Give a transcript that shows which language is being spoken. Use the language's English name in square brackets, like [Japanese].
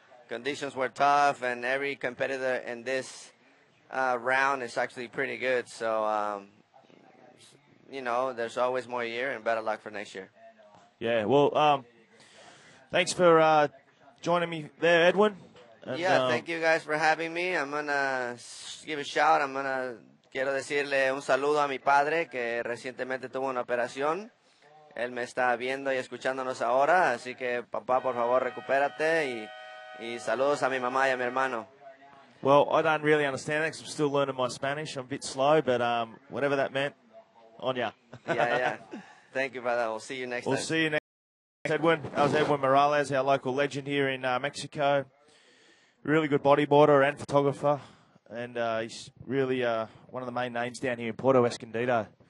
[English] Conditions were tough, and every competitor in this round is actually pretty good. So, there's always more year, and better luck for next year. Yeah, well, thanks for joining me there, Edwin. And, Thank you guys for having me. I'm going to give a shout. [Spanish] Quiero decirle un saludo a mi padre que recientemente tuvo una operación. Él me está viendo y escuchándonos ahora, así que papá, por favor, recupérate y saludos a mi mamá y a mi hermano. [English] Well, I don't really understand that because I'm still learning my Spanish. I'm a bit slow, but whatever that meant, on ya. Yeah. Thank you, brother. We'll see you next time. We'll see you next time, Edwin. That was Edwin Morales, our local legend here in Mexico. Really good bodyboarder and photographer. And he's really one of the main names down here in Puerto Escondido.